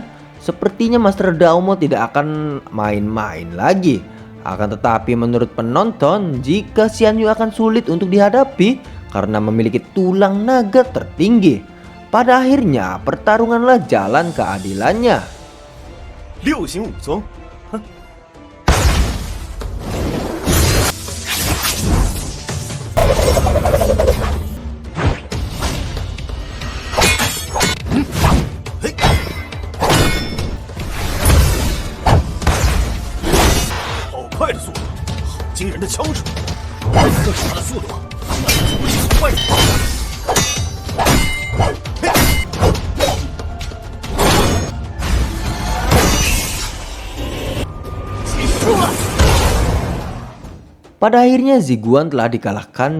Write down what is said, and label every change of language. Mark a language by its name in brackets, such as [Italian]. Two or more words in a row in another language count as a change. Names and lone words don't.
[Indonesian] Sepertinya Master Daomo tidak akan main-main lagi. Akan tetapi menurut penonton, jika Xian Yu akan sulit untuk dihadapi karena memiliki tulang naga tertinggi. Pada akhirnya, pertarunganlah jalan keadilannya. [Chinese] 六行武宗，哼！嘿！好快的速度，好惊人的枪术，这么的速度，那是不是快人？ [Indonesian] Pada akhirnya Ziguan telah dikalahkan.